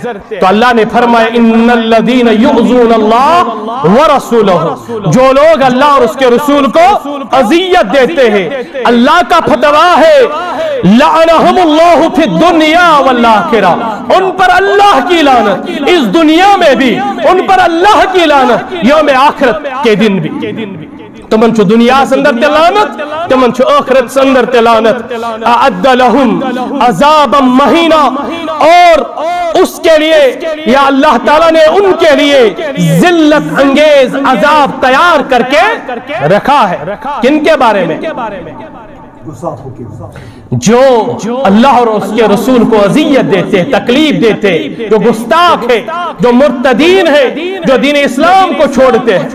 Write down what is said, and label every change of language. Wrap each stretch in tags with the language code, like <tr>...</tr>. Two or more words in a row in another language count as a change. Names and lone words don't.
<ur>تو اللہ نے فرمایا</ur> <ar>ان الذین یؤذون اللہ ورسولہ،</ar> <ur>جو لوگ اللہ اور اس کے رسول کو اذیت دیتے ہیں، اللہ کا فتویٰ ہے</ur> <ar>لعنہم اللہ فی الدنیا والآخرہ،</ar> <ur>ان پر اللہ کی لعنت اس دنیا میں بھی، ان پر اللہ کی لعنت یوم آخرت کے دن بھی۔</ur> <ks>تمن چھو دنیا سندر تلانت، تمن چھو آخرت سندر تلانت۔</ks> <ar>اعد لہم عذابا مہینہ،</ar> <ur>اور اس کے لیے یا اللہ تعالیٰ نے ان کے لیے ذلت انگیز عذاب تیار کر کے رکھا ہے۔ کن کے بارے میں؟ جو اللہ اور اس کے رسول کو اذیت دیتے، تکلیف دیتے، جو گستاخ ہے، جو مرتدین ہے، جو دین اسلام کو چھوڑتے ہیں۔</ur>